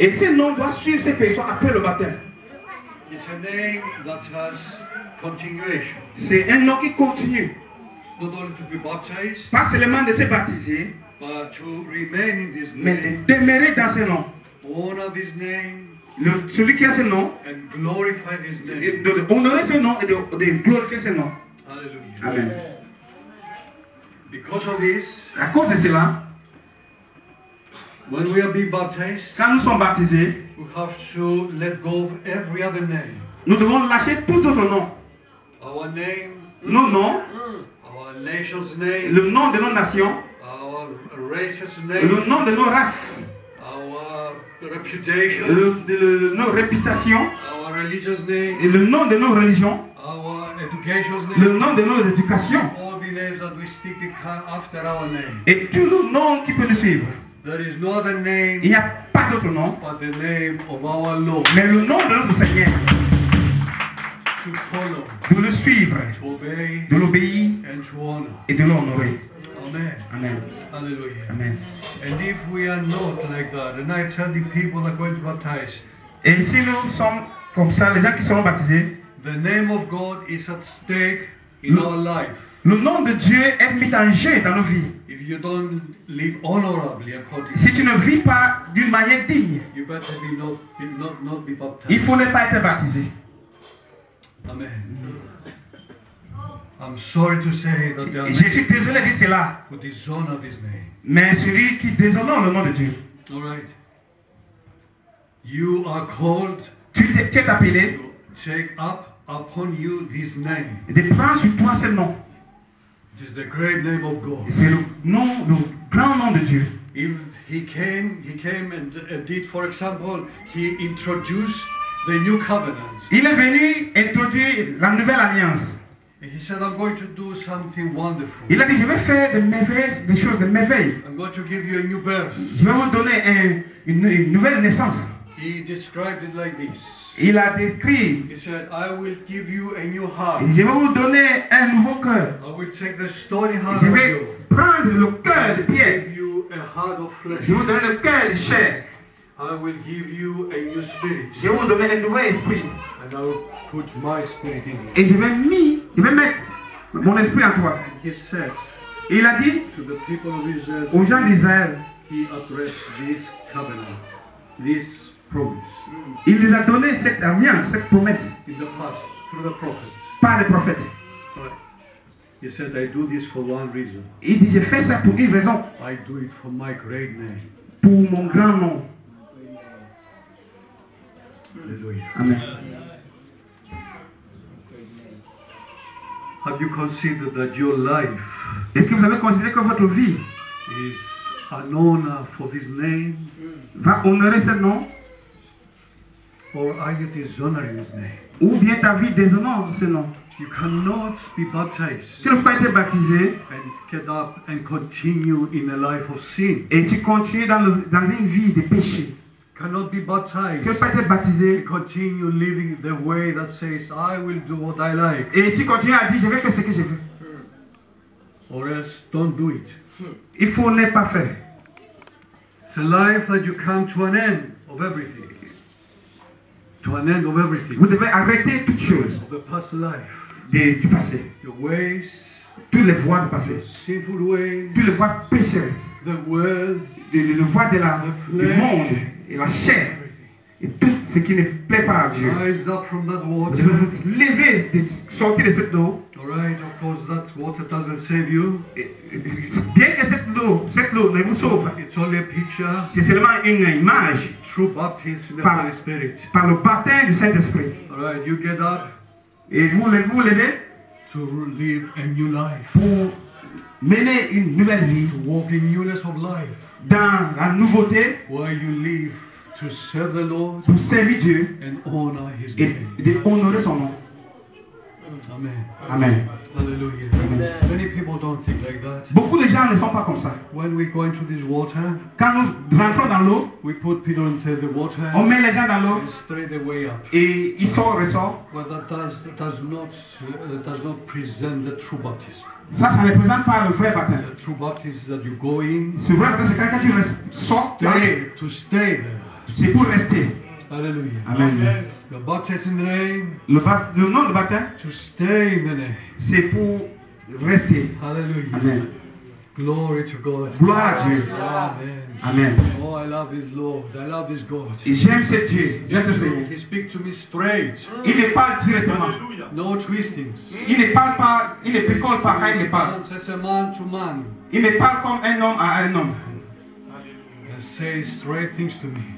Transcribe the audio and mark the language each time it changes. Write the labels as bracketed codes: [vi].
[fr] Et ce nom doit suivre ces personnes après le baptême. [en] It's a name that has continuation. [fr] C'est un nom qui continue. [en] Not only to be baptized, [fr] Pas seulement de se baptiser, [en] but to remain in this [fr] mais [en] name, [fr] de demeurer dans ce nom. [en] honor this name, [fr] Celui qui a ce nom, [en] and glorify this [fr] et [en] name. [fr] honorer ce nom et de glorifier ce nom. [en] Hallelujah. [fr] Amen. [en] Because of this, [fr] À cause de cela, [en] when we are being baptized, [fr] quand nous sommes baptisés, [en] we have to let go of every other name. [fr] nous devons lâcher tout autre nom. [en] Our name, [fr] Nos noms, [en] our nation's name, [fr] le nom de nos nations, [en] our race's [fr] le [en] name, [fr] nom de nos races, [en] our reputation, [fr] nos réputations, [en] our religious [fr] et [en] name, [fr] le nom de nos religions, [en] our education's [fr] le [en] name. [fr] nom de nos éducations, [en] All the names that we stick after our name. [fr] et tous nos noms qui peuvent nous suivre. [en] There is no other name [fr] Il n'y a pas d'autre nom, [en] but the name of our Lord. [fr] mais le nom de notre Seigneur, [en] To follow, [fr] de le suivre, [en] to obey, [fr] de l'obéir [en] and to honor. [fr] et de l'honorer. [en] Amen. [fr] Amen. [en] Hallelujah. [fr] Amen. [en] And if we are not like that, and I tell the people that are going to baptize, [fr] Et si nous sommes comme ça, les gens qui seront baptisés, [en] the name of God is at stake in our life. [fr] le nom de Dieu est mis en jeu dans nos vies. [en] If you don't live honorably according, [fr] Si tu ne vis pas d'une manière digne, [en] you better not be [fr] il [en] baptized. [fr] faut ne pas être baptisé. [en] Amen. I'm sorry to say that there are [fr] Et je suis [en] many [fr] désolé de dire cela, [en] who dishonor this name. [fr] mais celui qui déshonore le nom de Dieu, [en] All right. You are called [fr] tu es appelé [en] to take up upon you this name. [fr] de prendre sur toi ce nom. [en] It is the great name of [fr] Et [en] God. [fr] c'est le nom, le grand nom de Dieu. [en] If he came and did, for example, he introduced the new covenant. [fr] Il est venu introduire la nouvelle alliance. [en] And he said, I'm going to do something wonderful. [fr] Il a dit, je vais faire des merveilles, des choses de merveilles. [en] I'm going to give you a new birth. [fr] Je vais vous donner une nouvelle naissance. [en] He described it like this. [fr] Il a décrit, [en] He said, I will give you a new heart. [fr] je vais vous donner un nouveau cœur. [en] I will take the stony heart [fr] Je [en] of [fr] vais [en] you. [fr] prendre le cœur de pierre. [en] Give you a heart of flesh. [fr] Je vais vous donner le cœur de chair. [en] I will give you a new spirit. [fr] Je vais vous donner un nouvel esprit. [en] And I will put my spirit in you. [fr] Et je vais mettre mon esprit en toi. [en] And he said [fr] Et il a dit [en] to the people of Israel, [fr] aux gens d'Israël, [en] he addressed this covenant, this promise, [fr] il les a donné cette alliance, cette promesse, [en] in the past through the prophets. [fr] par les prophètes. [en] He said, I do this for one reason. [fr] Il dit, je fais ça pour une raison, [en] I do it for my great name. [fr] pour mon grand nom. [en] Hallelujah. [fr] Amen. [en] Have you considered that your life [fr] Est-ce que vous avez considéré que votre vie [en] is an honor for this name? [fr] va honorer ce nom, [en] Or are you dishonoring his name? [fr] ou bien ta vie déshonore ce nom? [en] You cannot be baptized [fr] Tu ne peux pas être baptisé [en] and get up and continue in a life of sin. [fr] et tu continues dans une vie de péché. [en] Cannot be [fr] Tu ne [en] baptized [fr] peux pas être baptisé [en] and continue living the way that says, I will do what I like. [fr] et tu continues à dire je vais faire ce que je veux. [en] Or else don't do it. [fr] Il faut ne pas faire. [en] It's a life that you come to an end of everything. To an end of everything. [fr] Vous devez arrêter toutes choses [en] Of the past life. [fr] du passé. [en] Your ways, [fr] Toutes les voies du passé. [en] sinful ways, [fr] Toutes les voies pécheuses. [en] the world, [fr] Les voies du monde et la chair. Et tout ce qui ne plaît pas à Dieu. [en] rise up from that [fr] Vous [en] water. [fr] devez vous lever, sortir de cette eau. [en] Alright, of course that water doesn't save you. [fr] Bien que cette eau ne vous sauve, [en] It's only a picture. [fr] c'est seulement une image [en] True baptism in the [fr] Par- [en] Holy Spirit. [fr] par le baptême du Saint-Esprit. [en] Alright, you get up [fr] Et vous levez [en] to live a new life. [fr] pour mener une nouvelle vie [en] To walk in newness of life. [fr] dans la nouveauté, [en] Where you live to serve the Lord [fr] pour servir Dieu [en] and honor His [fr] et [en] name. [fr] d'honorer son nom. [en] Amen. [fr] Amen. [en] Hallelujah. Many people don't think like that. [fr] Beaucoup de gens ne sont pas comme ça. [en] When we go into this water, [fr] Quand nous rentrons dans l'eau, [en] we put people into the water [fr] on met les gens dans l'eau [en] and straight away up. [fr] et ils sortent, ressortent. [en] Well, that does not present the true baptism. [fr] Ça ne représente pas le vrai baptême. [en] The true baptism is that you go in, [fr] C'est vrai baptême, c'est quand tu sors, [en] to stay there. [fr] c'est pour rester. [en] Hallelujah. [fr] Amen. [en] You're baptized in the name, [fr] Le nom de baptême, [en] to stay in the name. [fr] c'est pour rester. [en] Hallelujah. [fr] Amen. [en] Glory to God. [fr] Gloire à Dieu. [en] Amen. [fr] Amen. [en] Oh, I love this Lord. I love this God. [fr] Et j'aime ce Dieu. J'aime ce Seigneur. [en] He speaks to me straight. [fr] Il me parle directement. [en] No twistings. [fr] Il ne parle pas, il ne picole pas quand il me parle. [en] As a man to man. [fr] Il me parle comme un homme à un homme. [en] And says straight things to me.